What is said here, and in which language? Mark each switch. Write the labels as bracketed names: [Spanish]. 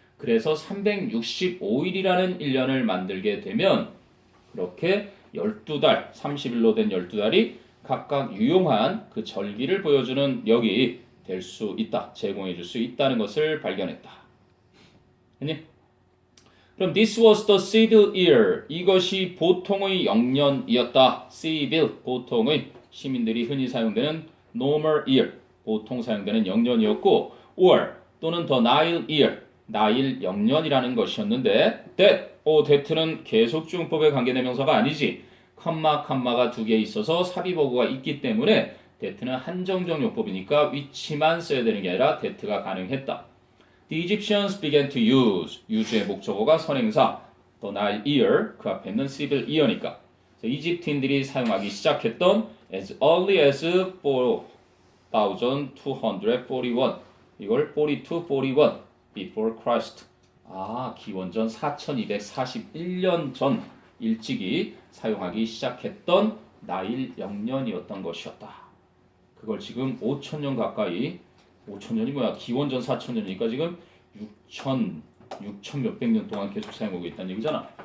[Korean] 그래서 365일이라는 1년을 만들게 되면 그렇게 12달, 30일로 된 12달이 각각 유용한 그 절기를 보여주는 역이 될 수 있다. 제공해 줄 수 있다는 것을 발견했다. 아니? 그럼 [English] this was the civil year. [Korean] 이것이 보통의 영년이었다. civil, 보통의 시민들이 흔히 사용되는 [English] normal year, [Korean] 보통 사용되는 영년이었고 or 또는 [English] the Nile year, [Korean] 나일 영년이라는 것이었는데 that는 계속주용법의 관계대명사가 아니지. 컴마가 두 개 있어서 삽입어구가 있기 때문에 that는 한정적 용법이니까 위치만 써야 되는 게 아니라 that가 가능했다. [English] The Egyptians began to use [Korean] 의 목적어가 선행사, [English] the Nile year, [Korean] 그 앞에 있는 [English] civil year니까. [Korean] 이집트인들이 사용하기 시작했던 [English] as early as 4241, [Korean] 이걸 [English] 4241, before Christ. [Korean] 기원전 4241년 전 일찍이 사용하기 시작했던 나일 영년이었던 것이었다. 그걸 지금 5천년 가까이 5천년이 뭐야? 기원전 4천년이니까 지금 6천 몇백 년 동안 계속 사용하고 있다는 얘기잖아.